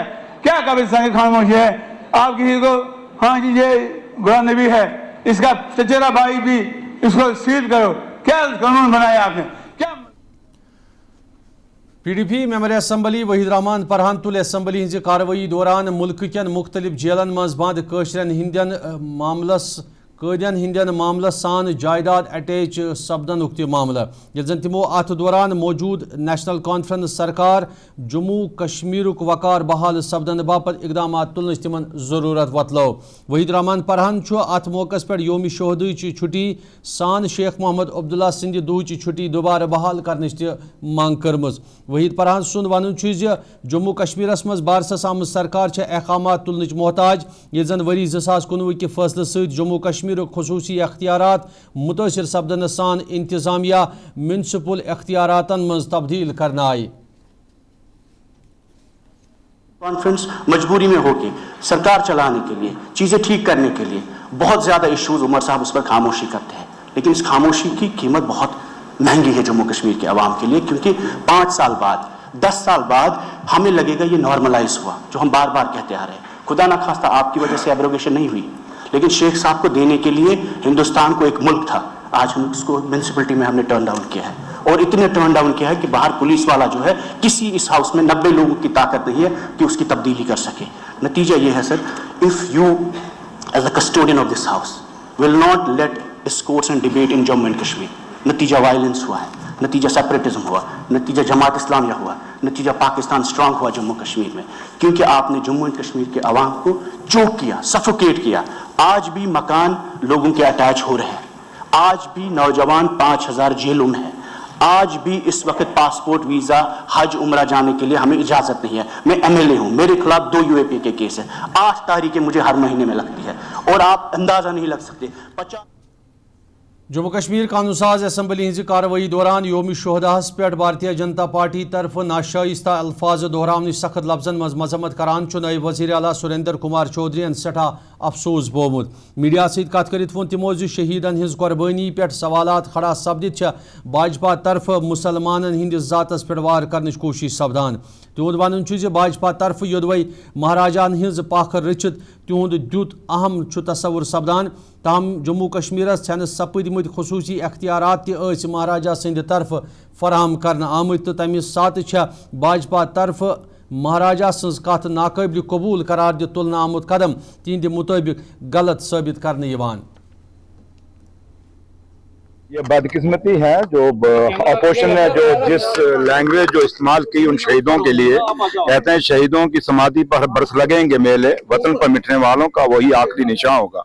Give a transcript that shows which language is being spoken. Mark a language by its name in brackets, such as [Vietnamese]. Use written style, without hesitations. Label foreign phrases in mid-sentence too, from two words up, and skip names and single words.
[Urdu] کیا قبرستان کی خاموشی ہے؟ آپ کسی کو ہاں جی یہ غلام نبی ہے، اس کا چچیرا بھائی بھی اس کو سیل کرو، کیا قانون بنایا آپ نے? क्या [Kashmiri] PDP [English] member assembly [Kashmiri] वहीद रहमान फरहान तुल असम्बली हज कार्रवाई दौरान मुल्क कन मुख्तलिफ जेलन मज बंद कशरन हिंदन मामलस सान जायदाद अटैच सपदन मामला ये जन तिमो अत दौरान मौजूद नेशनल कॉन्फ्रेंस सरकार जम्मू कश्मीर वकार बहाल सपदन बापत इकदाम तुलन तिमन जरूरत वतलो। वहीद रहमान फरहान अत मौके पे योम शोहद छुट्टी सान शेख मोहम्मद अब्दुल्ला सिंध दुह छुट्टी दोबारा बहाल करने मांग कर्म। वहीद फरहान सुंद वन जम्मू कश्मीरस मज बारसस आम सरकार अहकामात तुलन मोहताज ये जन वरी 2019 के फैसले सहित जम्मू कश्मीर खसूसी अख्तियारात मुतासिर सपदन सान इंतजामिया म्यूनसिपल अख्तियारातन मज तब्दील करना आई। [Urdu] کانفرنس مجبوری میں ہو کے سرکار چلانے کے لیے، چیزیں ٹھیک کرنے کے لیے بہت زیادہ ایشوز عمر صاحب اس پر خاموشی کرتے ہیں، لیکن اس خاموشی کی قیمت بہت مہنگی ہے جموں کشمیر کے عوام کے لیے، کیونکہ 5 سال بعد 10 سال بعد ہمیں لگے گا یہ نارملائز ہوا، جو ہم بار بار کہتے آ رہے ہیں. خدا نہ خواستہ آپ کی وجہ سے ابروگیشن نہیں ہوئی، لیکن شیخ صاحب کو دینے کے لیے ہندوستان کو ایک ملک تھا، آج ہم اس کو میونسپلٹی میں ہم نے [English] turn down [Urdu] کیا ہے، اور اتنے [English] turn down [Urdu] کیا ہے کہ باہر پولیس والا جو ہے، کسی اس ہاؤس میں 90 لوگوں کی طاقت نہیں ہے کہ اس کی تبدیلی کر سکے. نتیجہ یہ ہے سر, [English] If you as a custodian of this house will not let discourse and debate in Jammu and Kashmir, [Urdu] نتیجہ وائلنس ہوا ہے، نتیجہ سیپریٹزم ہوا، نتیجہ جماعت اسلامیہ ہوا، نتیجہ پاکستان سٹرانگ ہوا جموں کشمیر میں، کیونکہ آپ نے جموں اینڈ کشمیر کے عوام کو چوک کیا، سفوکیٹ کیا. آج بھی مکان لوگوں کے اٹیچ ہو رہے ہیں، آج بھی نوجوان 5000 جیلوں میں ہے، آج بھی اس وقت پاسپورٹ ویزا حج عمرہ جانے کے لیے ہمیں اجازت نہیں ہے. میں MLA ہوں، میرے خلاف 2 UAP کے کیس ہے، 8 تاریخیں مجھے ہر مہینے میں لگتی ہے اور آپ اندازہ نہیں لگ سکتے. 50 [Kashmiri] जम्मू कश्मीर कानून साज असम्बली हज कार्रवाई दौरान योम शोहदाहस पे भारतीय जनता पार्टी तरफ नाशाइस्ता अल्फाज दोहरावन सख्त लफ्जन मज मजम्मत करान नायब वज़ीर आला सुरेंद्र कुमार चौधरी सठा अफसोस बोमुत। मीडिया सहित कत करित वोन तिमो शहीदन हज कुर्बानी पे सवालात खड़ा सपदित भाजपा तरफ मुसलमानन हंदिस जातस पे वार करने कोशिश सपदान। तिहुंद वन भाजपा तरफ योदवै महाराजान हज पाख रचित तिहुंद द्युत अहम तस्वुर सपदान। ताहम जम्मू कश्मीर छन सपदमत खसूसी अख्तियारात महाराजा सद तरफ फराहम कर आमत तो तमि सात भाजपा तरफ महाराजा सज कथ नाकाबिल कबूल करार दि तुलन आमुत कदम तिहंद मुताबिक गलत साबित करने यवान। [Urdu] یہ بدقسمتی ہے جو اپوزیشن نے جو جس لینگویج جو استعمال کی ان شہیدوں کے لیے، کہتے ہیں شہیدوں کی سمادھی پر برس لگیں گے میلے، وطن پر مٹنے والوں کا وہی آخری نشان ہوگا.